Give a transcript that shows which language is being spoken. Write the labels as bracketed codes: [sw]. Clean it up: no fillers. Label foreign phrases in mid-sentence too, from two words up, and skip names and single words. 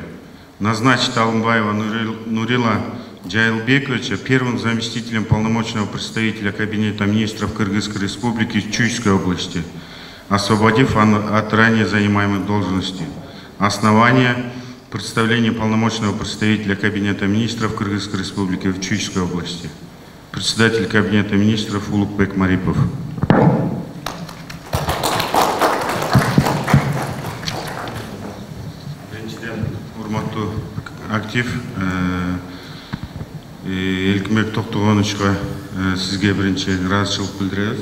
[ru] Назначить Алымбаева Нурила Джайлбековича первым заместителем полномочного представителя Кабинета министров Кыргызской Республики Чуйской области, освободив от ранее занимаемых должностей. Основание представления полномочного представителя Кабинета министров Кыргызской Республики в Чуйской области. Председатель Кабинета министров Улукбек Марипов. [ky] Актив Элкинбек Токтугоновичка сизге биринчи ыраазычылык билдиребиз.